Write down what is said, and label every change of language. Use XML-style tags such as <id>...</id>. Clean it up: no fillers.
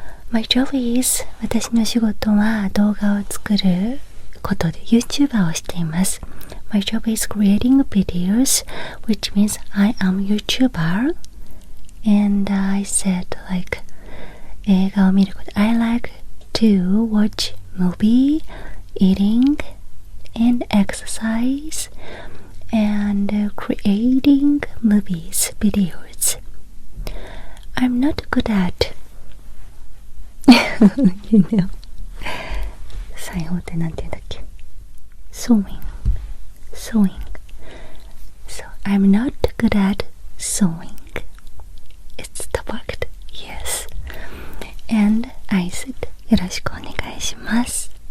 <en>My job is</en> <ja>私の仕事は動画を作ることで YouTuber をしています。</ja> <en>My job is creating videos, which means I am YouTuber. And I said like</en> <ja>映画を見ること</ja> <en>I like to watch movie, eating, and exercise, and creating movies, videos. I'm not good at you know</en> <ja>裁縫ってなんて言うんだっけ</ja> <en>sewing So I'm not good at sewing. It's the fact. Yes. And I said</en> <ja>よろしくお願いします。</ja>